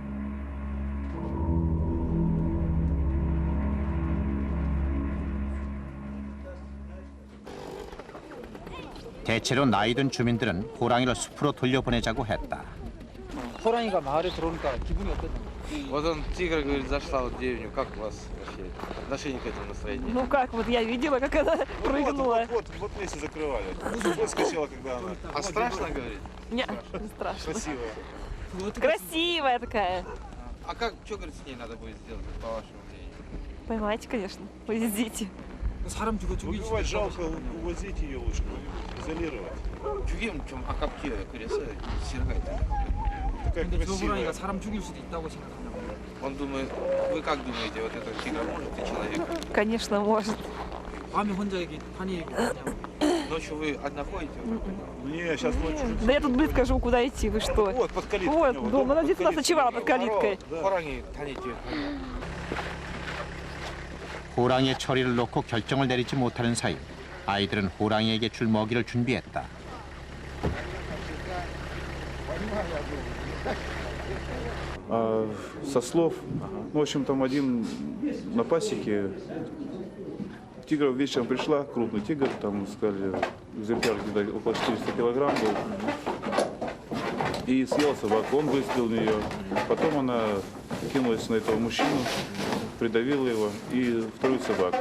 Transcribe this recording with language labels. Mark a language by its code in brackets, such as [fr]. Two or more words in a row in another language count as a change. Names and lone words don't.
[ko] 대체로 나이 든 주민들은 호랑이를 숲으로 돌려보내자고 했다. 호랑이가 마을에 들어오니까 기분이 어땠나요? [ru] Вот он, тигр, говорит, зашла в деревню. Как у вас вообще отношение к этому настроению? Ну как, вот я видела, как она прыгнула. Вот вместе закрывали. Выскочила, когда она. А страшно, говорит? Не, не страшно. Красивая. Красивая такая. А как, что, говорит, с ней надо будет сделать, по вашему мнению? Поймайте, конечно, повезите. [ko] 사람 죽이지. [ru] Убивать жалко, увозить ее лучше, изолировать. [ko] 죽이면 좀 아깝게 그래서 싫어가지고. [ru] Такая [ko] 근데 저 [ru] красивая. [ko] 호랑이가 사람 죽일 수도 있다고 생각한다고. [ru] Он думает, вы как думаете, вот этот тигр может и человека? Конечно, может. [ko] 밤에 혼자 여기 판이 여기 있냐고. [ru] Ночью вы одна ходите? Не, сейчас ночью. Да я тут близко живу, куда идти, вы что? Вот, под калиткой. Вот, у него, дом, она под детство калиткой. ночевала под калиткой. [ko] 호랑이 다니죠. 호랑이의 처리를 놓고 결정을 내리지 못하는 사이 아이들은 호랑이에게 줄 먹이를 준비했다. [ru] Со слов, в общем, там один на пасеке, тигр вечером пришла, крупный тигр, там, сказали, экземпляр где-то около 400 килограмм был, и съела собаку, он выстрелил в нее, потом она кинулась на этого мужчину, придавила его и вторую собаку.